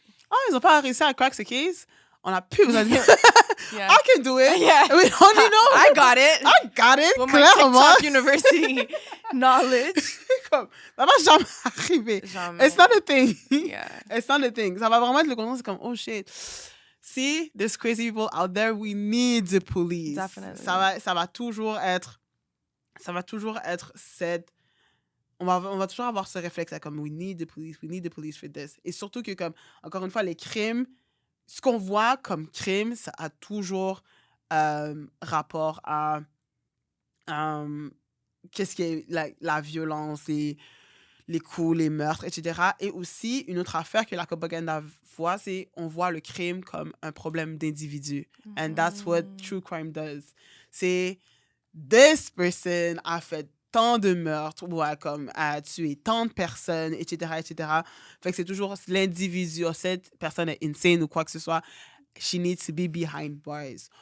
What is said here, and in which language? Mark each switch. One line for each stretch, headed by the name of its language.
French: Oh, ils n'ont pas réussi à crack ce case. On n'a plus besoin de...
English: Yeah. I can do it. Yeah. We only know. I got it. With my
French: Clairement.
English: TikTok University knowledge.
French: Comme, ça va jamais arriver. Jamais.
English: It's not a thing. Yeah. It's not a thing.
French: Ça va vraiment être le contraire. C'est comme,
English: oh shit. See, there's crazy people out there. We need the police. Definitely.
French: Ça va toujours être cette... On va toujours avoir ce réflexe là, comme
English: we need the police for this.
French: Et surtout que, comme, encore une fois, les crimes, ce qu'on voit comme crime, ça a toujours rapport à qu'est-ce qui est la violence, les coups, les meurtres, etc. Et aussi, une autre affaire que la propagande voit, c'est on voit le crime comme un problème d'individu.
English: And that's what true crime does.
French: C'est
English: this person
French: a fait tant de meurtres ou a tué tant de personnes, etc., etc. Fait que c'est toujours l'individu, cette personne est insane ou quoi que ce soit.
English: She needs to be behind bars.